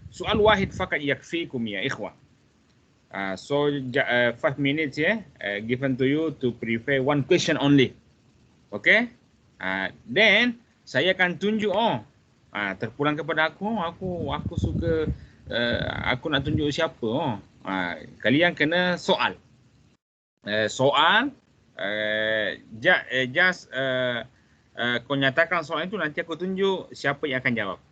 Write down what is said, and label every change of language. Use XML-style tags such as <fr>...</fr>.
<ar>سؤال واحد فقط يكفيكم يا اخوه.</ar> <en>So 5 minutes given to you to prepare one question only. Okey?</en> <ms>Then saya akan tunjuk terpulang kepada aku, aku suka aku nak tunjuk siapa. Kalian kena soal. Soal just kau nyatakan soalan itu, nanti aku tunjuk siapa yang akan jawab.</ms>